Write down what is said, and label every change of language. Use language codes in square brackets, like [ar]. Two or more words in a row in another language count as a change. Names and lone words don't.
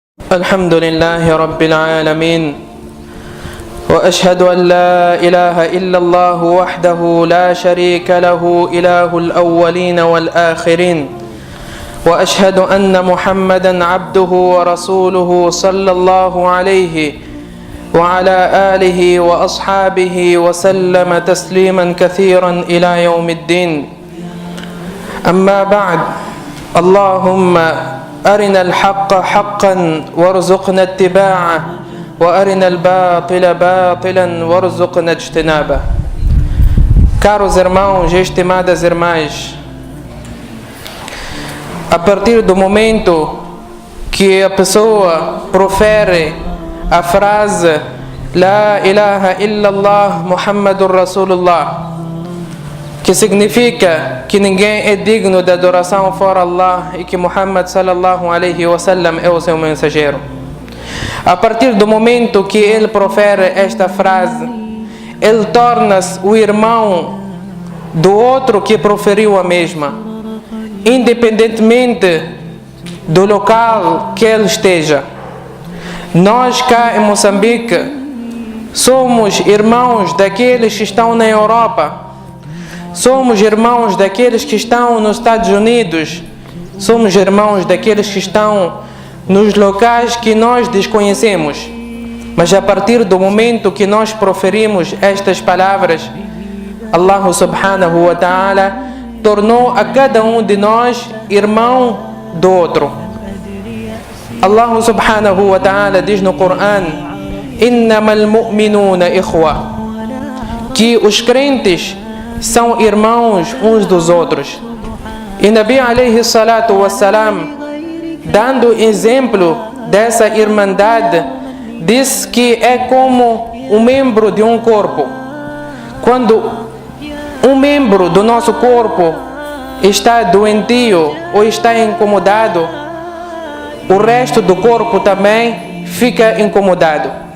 [ar] الحمد لله رب العالمين وأشهد أن لا إله إلا الله وحده لا شريك له إله الأولين والآخرين وأشهد أن محمدا عبده ورسوله صلى الله عليه وعلى آله وأصحابه وسلم تسليما كثيرا إلى يوم الدين. أما بعد، اللهم أرنا الحق حقا وارزقنا اتباعه وأرنا الباطل باطلا وارزقنا اجتنابه. [pt] Caros irmãos e estimadas irmãs, a partir do momento que a pessoa profere a frase [ar] لا إله إلا الله محمد رسول الله, [pt] que significa que ninguém é digno de adoração fora Allah e que Muhammad [ar] صلى الله عليه وسلم [pt] é o seu mensageiro. A partir do momento que ele profere esta frase, ele torna-se o irmão do outro que proferiu a mesma, independentemente do local que ele esteja. Nós cá em Moçambique somos irmãos daqueles que estão na Europa, somos irmãos daqueles que estão nos Estados Unidos, somos irmãos daqueles que estão nos locais que nós desconhecemos. Mas a partir do momento que nós proferimos estas palavras, Allah [ar] سبحانه وتعالى [pt] tornou a cada um de nós irmão do outro. Allah [ar] سبحانه وتعالى [pt] diz no Coran: [ar] إنما المؤمنون إخوة, [pt] que os crentes são irmãos uns dos outros. E [ar] نبي عليه الصلاة والسلام, [pt] dando exemplo dessa irmandade, diz que é como um membro de um corpo. Quando um membro do nosso corpo está doentio ou está incomodado, o resto do corpo também fica incomodado.